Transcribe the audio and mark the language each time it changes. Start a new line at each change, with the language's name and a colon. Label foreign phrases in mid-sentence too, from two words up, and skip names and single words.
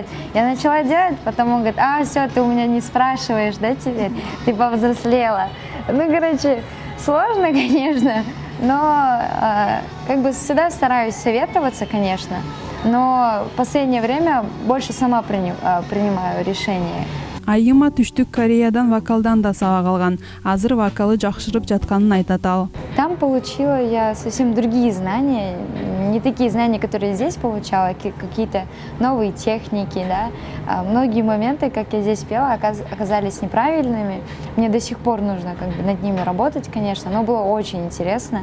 Russian: Я начала делать, потом он говорит, все, ты у меня не спрашиваешь, да, теперь? Ты повзрослела. Ну, короче, сложно, конечно, но как бы всегда стараюсь советоваться, конечно, но в последнее время больше сама принимаю решения.
Kyrgyz: Айыма Түштүк Кореядан вокалдан да сабак алган. Азыр вокалы жакшырып жатканын айтат ал.
Russian: Там получила я совсем другие знания, не такие знания, которые здесь получала, какие-то новые техники, да. Многие моменты, как я здесь пела, оказались неправильными. Мне до сих пор нужно как бы над ними работать, конечно, но было очень интересно.